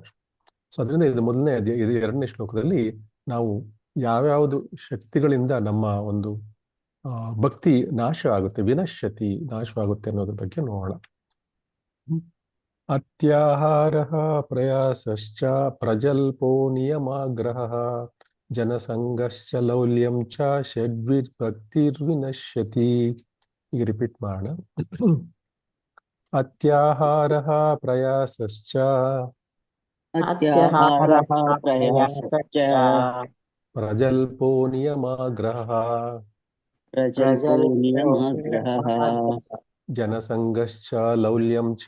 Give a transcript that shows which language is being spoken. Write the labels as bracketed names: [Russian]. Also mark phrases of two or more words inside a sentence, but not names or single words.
[Kannada] ಸೊ ಅದರಿಂದ ಇದು 2ನೇ ಶ್ಲೋಕದಲ್ಲಿ ನಾವು ಯಾವ್ಯಾವುದು ಶಕ್ತಿಗಳಿಂದ ನಮ್ಮ ಒಂದು ಭಕ್ತಿ ನಾಶ ಆಗುತ್ತೆ, ವಿನಶ್ಯತಿ ನಾಶವಾಗುತ್ತೆ ಅನ್ನೋದ್ರ ಬಗ್ಗೆ ನೋಡೋಣ. [Sanskrit] ಅತ್ಯಾಹಾರಃ ಪ್ರಯಾಸಶ್ಚ ಪ್ರಜಲ್ಪೋ ನಿಯಮಾಗ್ರಹಃ ಜನಸಂಗಶ್ಚ ಲೌಲ್ಯಂ ಚ ಷಡ್ವಿರ್ಭಕ್ತಿರ್ವಿನಶ್ಯತಿ. [Kannada] ಈಗ ರಿಪೀಟ್ ಮಾಡೋಣ. [Sanskrit] ಅತ್ಯಾಹಾರಃ ಪ್ರಯಾಸಶ್ಚ ಅತ್ಯಾಹಾರಃ ಪ್ರಯಾಸಶ್ಚ ಪ್ರಜಲ್ಪೋ ನಿಯಮಾಗ್ರಹಃ ಪ್ರಜಲ್ಪೋ ನಿಯಮಾಗ್ರಹಃ ಜನಸಂಗಶ್ಚ ಲೌಲ್ಯಂ ಚ